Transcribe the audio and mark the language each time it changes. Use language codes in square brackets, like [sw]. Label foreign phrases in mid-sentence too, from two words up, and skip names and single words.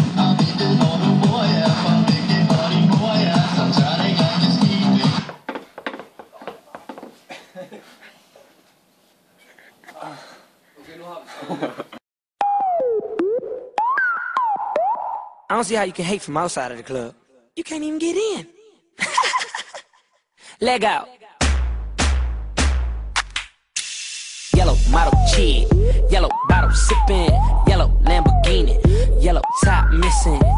[da] Og vi ved hvor du bor, ja, for vi klipper din mor, ja. Så tør det ikke med smil væk. [en] I don't see how you can hate from outside of the club. You can't even get in. Leg out. Yellow model kid, yellow bottle sipping, yellow Lamborghini, yellow top missing.